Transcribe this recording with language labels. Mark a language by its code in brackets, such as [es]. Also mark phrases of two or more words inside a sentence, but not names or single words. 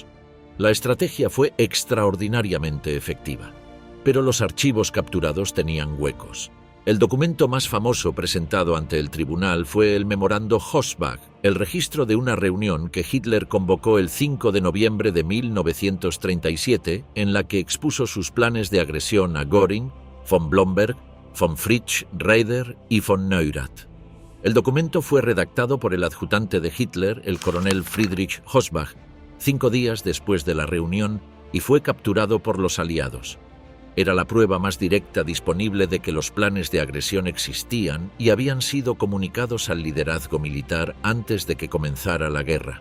[es] La estrategia fue extraordinariamente efectiva, pero los archivos capturados tenían huecos. El documento más famoso presentado ante el tribunal fue el memorando Hossbach, el registro de una reunión que Hitler convocó el 5 de noviembre de 1937, en la que expuso sus planes de agresión a Göring, von Blomberg, von Fritsch, Raeder y von Neurath. El documento fue redactado por el adjutante de Hitler, el coronel Friedrich Hossbach, 5 días después de la reunión, y fue capturado por los aliados. Era la prueba más directa disponible de que los planes de agresión existían y habían sido comunicados al liderazgo militar antes de que comenzara la guerra.